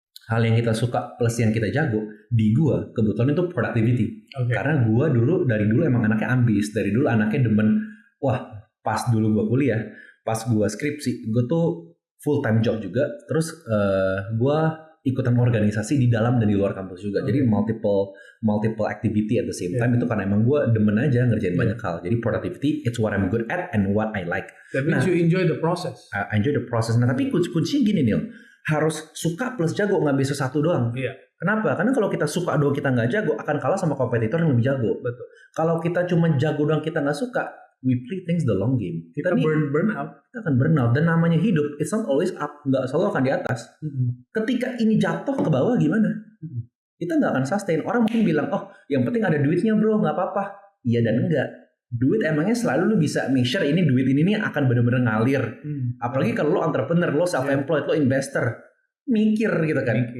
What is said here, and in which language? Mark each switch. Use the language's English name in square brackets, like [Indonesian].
[Indonesian] Hal yang kita suka plus yang kita jago di gua kebetulan itu productivity. Karena gua dari dulu emang anaknya ambis, dari dulu anaknya demen. Wah, pas dulu gua kuliah, pas gua skripsi, gua tuh full time job juga. Terus gua ikutan organisasi di dalam dan di luar kampus juga. Jadi [English] multiple activity at the same time. [Indonesian] Itu karena emang gue demen aja ngerjain banyak hal. [English] Jadi productivity, it's what I'm good at and what I like. That means you enjoy the process. I enjoy the process. [Indonesian] Nah, tapi kuncinya gini Neil, harus suka plus jago, nggak bisa satu doang. Kenapa? Karena kalau kita suka doang kita nggak jago, akan kalah sama kompetitor yang lebih jago. Betul. Kalau kita cuma jago doang kita nggak suka, [English] we play things the long game. [Indonesian] Kita burn out. Kita akan burn out. Dan namanya hidup, [English] it's not always up. [Indonesian] Nggak selalu akan di atas. Ketika ini jatuh ke bawah gimana? Kita nggak akan sustain. Orang mungkin bilang, oh yang penting ada duitnya bro, nggak apa-apa. Iya dan enggak. Duit emangnya selalu lu bisa make sure ini duit ini nih akan benar-benar ngalir. Apalagi kalau lu entrepreneur, lu self-employed, lu investor. Mikir gitu kan.